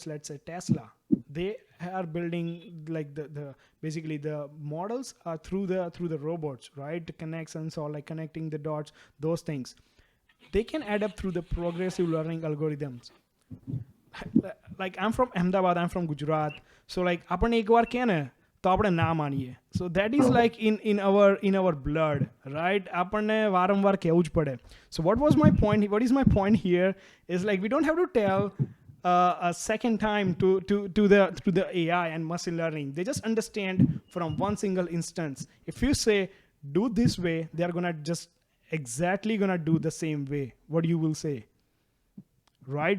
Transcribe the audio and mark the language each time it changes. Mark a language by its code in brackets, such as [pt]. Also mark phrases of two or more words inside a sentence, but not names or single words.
[en] Let's say Tesla, they are building the basically the models are through the robots, right? The connections or connecting the dots, those things they can add up through the progressive learning algorithms. I'm from Ahmedabad, I'm from Gujarat, so [gu] આપણે એક વાર કે ને તો આપણે ના માનીએ. [en] So that is in our blood, right? [gu] આપણને વારંવાર કહેવું જ પડે. [en] So what is my point here is we don't have to tell a second time to the AI and machine learning. They just understand from one single instance. If you say do this way, they are gonna just exactly gonna do the same way what you will say, right?